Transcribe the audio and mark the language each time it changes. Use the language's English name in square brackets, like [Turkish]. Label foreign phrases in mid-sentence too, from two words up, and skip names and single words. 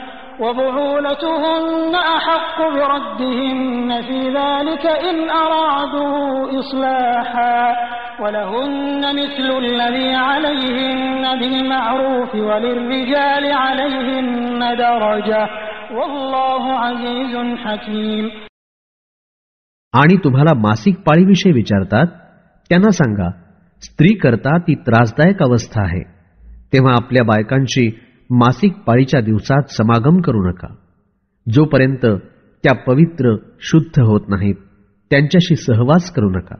[Arabic] وبعولتهن أحق بردهن في ذلك إن أرادوا إصلاحا ولهن مثل الذي عليهن بالمعروف وللرجال عليهن درجة والله عزيز حكيم. [Marathi] आणि तुम्हाला मासिक पाळीविषयी विचारतात त्यांना सांगा, स्त्री करता ती त्रासदायक अवस्था आहे, तेव्हा आपल्या बायकांशी मासिक पाळीच्या दिवसात समागम करू नका. जोपर्यंत त्या पवित्र शुद्ध होत नाहीत त्यांच्याशी सहवास करू नका.